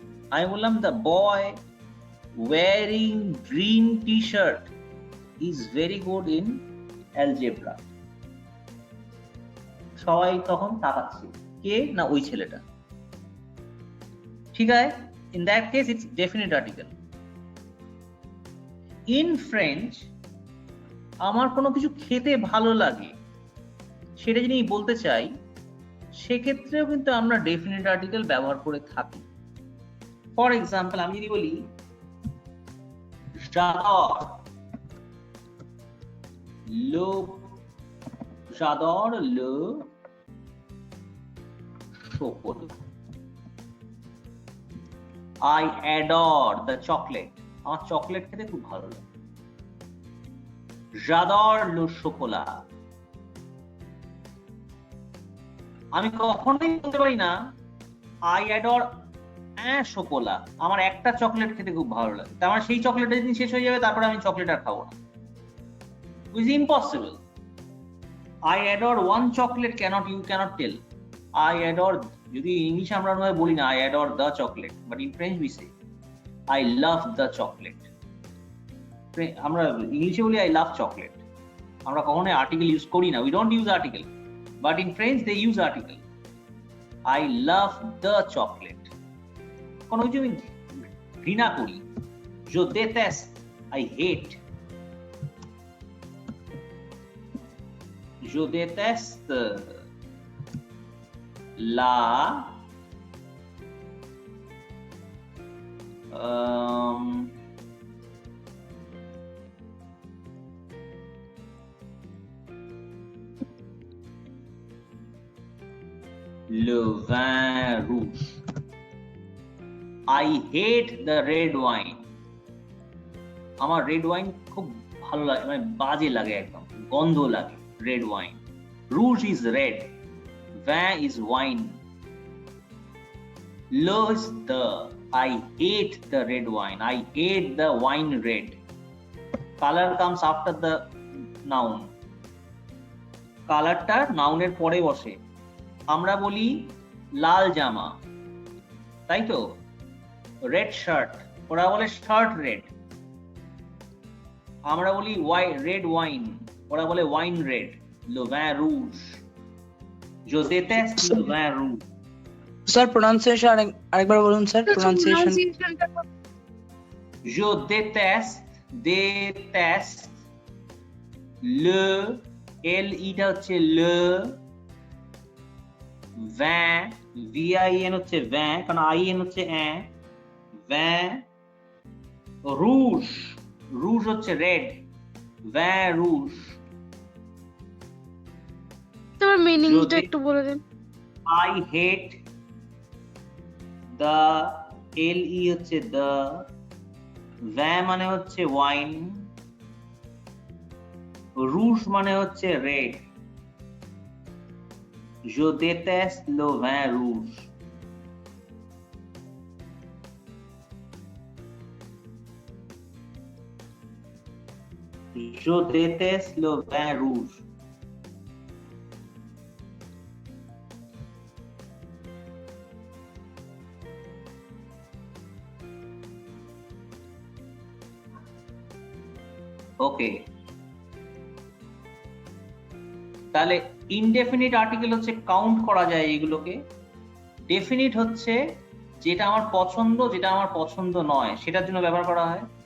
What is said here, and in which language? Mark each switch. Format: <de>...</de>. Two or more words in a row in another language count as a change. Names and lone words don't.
<bn>আমি বললাম</bn> <en>the boy wearing green t-shirt is very good in algebra.</en> <bn>সবাই তখন তাকাচ্ছে, কে না ওই ছেলেটা। ঠিক আছে,</bn> <en>in that case it's definite article. In French</en> <bn>আমার কোনো কিছু খেতে ভালো লাগে সেটা যদি আমি বলতে চাই, সেক্ষেত্রেও কিন্তু আমরা</bn> <en>definite article</en> <bn>ব্যবহার করে থাকি।</bn> <en>for example</en> <bn>আমি যদি বলি</bn> <fr>j'adore le chocolat,</fr> <en>I adore the chocolate,</en> <bn>আমার চকলেট খেতে খুব ভালো লাগে।</bn> <fr>j'adore le chocolat।</fr> <bn>আমি কখনোই বলতে পারি না</bn> <en>I adore un chocolat,</en> <bn>আমার একটা চকলেট খেতে খুব ভালো লাগে, আমার সেই চকলেটটা যেদিন শেষ হয়ে যাবে তারপরে আমি চকলেট আর খাবো না,</bn> <en>which is impossible. I adore one chocolate you cannot tell. I adore,</en> <bn>যদি ইংলিশে আমরা বলি না</bn> <en>I adore the chocolate, but in French we say I love the chocolate.</en> <bn>আমরা ইংলিশে বলি</bn> <en>I love chocolate,</en> <bn>আমরা কখনোই</bn> <en>article use</en> <bn>করি না,</bn> <en>we don't use article, but in French they use article. I love the chocolate.</en> <bn>কোনো কিছু আমি ঘৃণা করি,</bn> <fr>je déteste,</fr> <en>I hate.</en> <fr>Je déteste la le vin rouge.</fr> <en>I hate the red wine.</en> <bn>আমার</bn> <en>red wine</en> <bn>খুব ভালো লাগে, মানে বাজে লাগে, একদম গন্ধ লাগে</bn> <en>red wine. Rouge is red, vin is wine, le is the, I hate the red wine, I hate the wine red. Color comes after the noun,</en> <bn>কালারটা নাউনের পরে বসে। আমরা বলি লাল জামা, তাই তো,</bn> <en>red shirt,</en> <bn>ওরা বলে</bn> <en>shirt red.</en> <bn>আমরা বলি</bn> <en>red wine,</en> <bn>ওরা বলে</bn> <en>wine red,</en> <fr>le vin rouge. Je déteste le vin rouge.</fr> <en>sir pronunciation</en> <bn>আরেকবার বলুন স্যার, প্রোনাউন্সিয়েশন।</bn> <fr>Je déteste le,</fr> <bn>l এটা হচ্ছে le, vin, vin হচ্ছে vin, কারণ in হচ্ছে</bn> <fr>vin rouge,</fr> <bn>rouge হচ্ছে red,</bn> <fr>vin rouge.</fr> <bn>তোমার মিনিংটা যদি- একটু বলে দেন।</bn> <en>I hate the,</en> <bn>le হচ্ছে the, vin মানে হচ্ছে ওয়াইন, rouge মানে হচ্ছে রেড।</bn> <fr>Je déteste le vin rouge. Je déteste le vin rouge.</fr> <bn>ওকে, তাহলে</bn> <en>indefinite article</en> <bn>হচ্ছে কাউন্ট করা যায় এগুলোকে, ডেফিনিট হচ্ছে যেটা আমার পছন্দ যেটা আমার পছন্দ নয় সেটার জন্য ব্যবহার করা হয়।</bn>